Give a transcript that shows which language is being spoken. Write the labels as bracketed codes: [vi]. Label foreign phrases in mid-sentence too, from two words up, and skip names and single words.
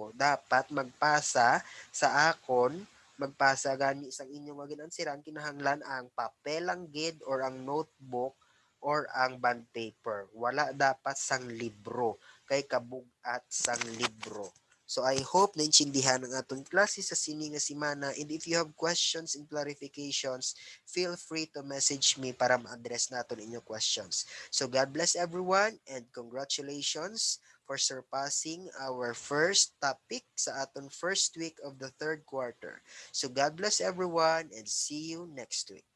[hil] Dapat magpasa sa akon, magpasa gani sang inyong mga ginansiran kinahanglan ang papel lang gid or ang notebook or ang bond paper. Wala dapat sang libro kay kabugat sang libro. [en] So I hope [hil] naintindihan ang atong klase sa sini nga semana, [en] and if you have questions and clarifications, feel free to message me [hil] para ma-address naton inyong [en] questions. So God bless everyone and congratulations for surpassing our first topic [hil] sa aton [en] first week of the third quarter. So God bless everyone and see you next week.